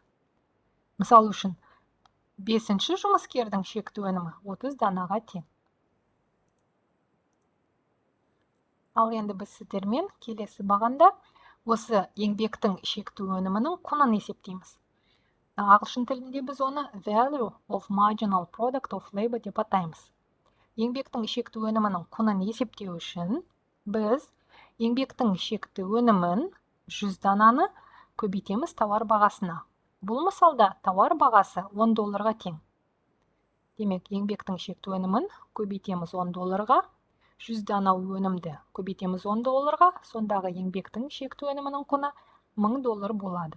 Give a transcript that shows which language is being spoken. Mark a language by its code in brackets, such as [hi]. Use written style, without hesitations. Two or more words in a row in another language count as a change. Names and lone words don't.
[kk] Мысал үшін, 5-ші жұмыскердің шекті өнімі 30 данаға тең. Ал енді біз сіздермен келесі бағанда осы еңбектің шекті өнімінің құнын есептейміз. Ағылшын тілінде біз оны [en] value of marginal product of labor [kk] деп атаймыз. Еңбектің шекті өнімінің құнын есептеу үшін біз еңбектің шекті өнімін 100 дананы көбейтеміз тауар бағасына. Бұл мысалда тауар бағасы $10 тең. Демек, еңбектің шекті өнімін көбейтеміз $10, 100 дана өнімді көбейтеміз $10, сондағы еңбектің шекті өнімінің құны $1000 болады.